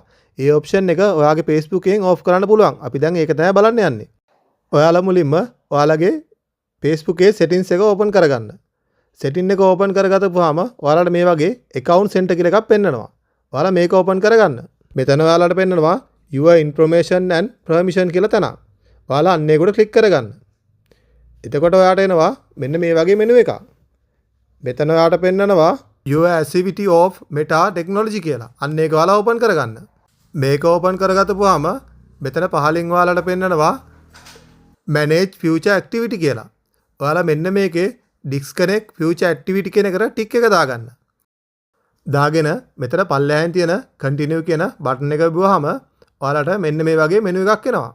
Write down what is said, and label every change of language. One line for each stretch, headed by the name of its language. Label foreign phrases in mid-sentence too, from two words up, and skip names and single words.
Sinhala: ඒ ඔප්ෂන් එක ඔයාගේ Facebook එකෙන් ඕෆ් කරන්න පුළුවන්. අපි දැන් ඒක තමයි බලන්න යන්නේ. ඔයාලා මුලින්ම ඔයාලගේ Facebook එකේ settings එක open කරගන්න. setting එක open කරගත්තපුවාම ඔයාලට මේ වගේ
English: account center
Sinhala: කියලා එකක් පෙන්නනවා. ඔයාලා මේක open කරගන්න. මෙතන ඔයාලට පෙන්නනවා
English: your information and permission
Sinhala: කියලා තැන. ඔයාලා අන්න ඒකට click කරගන්න. එතකොට ඔයාට එනවා මෙන්න මේ වගේ menu එකක්. මෙතන ඔයාට පෙන්නනවා
English: your activity of meta technology
Sinhala: කියලා. අන්න ඒක ඔයාලා open කරගන්න. මේක open කරගත්තපුවාම මෙතන පහලින් ඔයාලට පෙන්නනවා
English: manage future activity
Sinhala: කියලා. ඔයාලා මෙන්න මේකේ
English: disconnect future activity
Sinhala: කියන එකට ටික් එක දාගන්න. දාගෙන මෙතන පල්ලෙහාන් තියෙන continue කියන බටන් එක බිව්වහම ඔයාලට මෙන්න මේ වගේ menu එකක් එනවා.